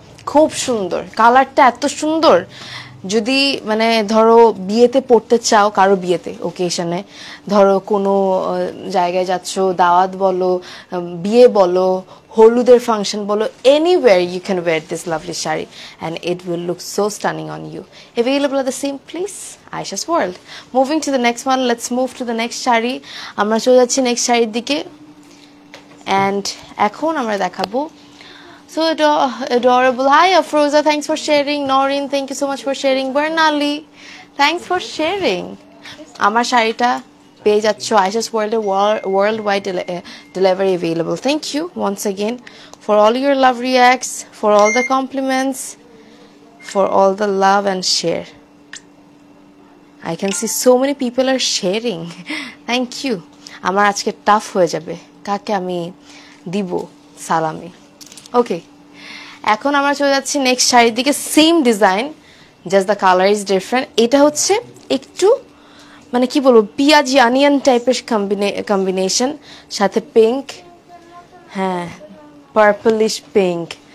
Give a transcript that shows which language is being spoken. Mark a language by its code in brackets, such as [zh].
[bn] খুব সুন্দর, কালারটা এত সুন্দর। যদি মানে ধরো বিয়েতে পড়তে চাও, কারো বিয়েতে ওকেশনে, ধরো কোনো জায়গায় যাচ্ছ, দাওয়াত বলো, বিয়ে বলো, হলুদের ফাংশন বলো, [en] anywhere you can wear this lovely shari and it will look so stunning on you. Available at the same place, Aisha's World. Moving to the next one, let's move to the next shari. [bn] আমরা চলে যাচ্ছি next শাড়ির দিকে, and এখন আমরা দেখাবো [en] so adorable. Hi Afroza, thanks for sharing. Noreen, thank you so much for sharing. Bernali, thanks for sharing. [bn] আমার শাড়িটা পেয়ে যাচ্ছ আয়েশাস ওয়ার্ল্ডে, world wide delivery available. [en] Thank you once again for all your love reacts, for all the compliments, for all the love and share. I can see so many people are sharing. Thank you. [bn] আমার আজকে tough হয়ে যাবে কাকে আমি দিব সালামি। ওকে, এখন আমরা চলে যাচ্ছি নেক্সট শাড়ির দিকে। Same design, [en] Just the colour is different. [bn] এটা হচ্ছে একটু মানে কি বলবো, পিঁয়াজি অনিয়ন টাইপের কম্বিনেশন, সাথে পিঙ্ক, হ্যাঁ পার্পলিশ পিঙ্ক।